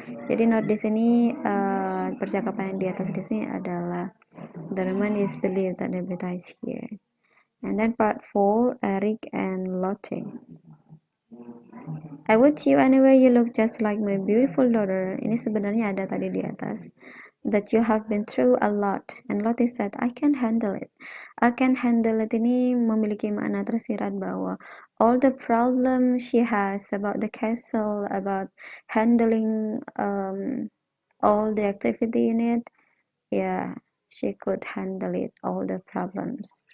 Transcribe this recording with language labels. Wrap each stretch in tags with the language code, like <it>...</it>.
<id>Jadi note di sini percakapan yang di atas di sini adalah</id> <en>Doraemon is believed that Nobita is here. And then part 4, Eric and Lotte. I would you anyway, you look just like my beautiful daughter.</en> <id>Ini sebenarnya ada tadi di atas.</id> <en>That you have been through a lot. And Lotte said, I can handle it. I can handle it</en> <id>ini memiliki makna tersirat bahwa</id> <en>all the problem she has about the castle, about handling all the activity in it, yeah, she could handle it, all the problems.</en>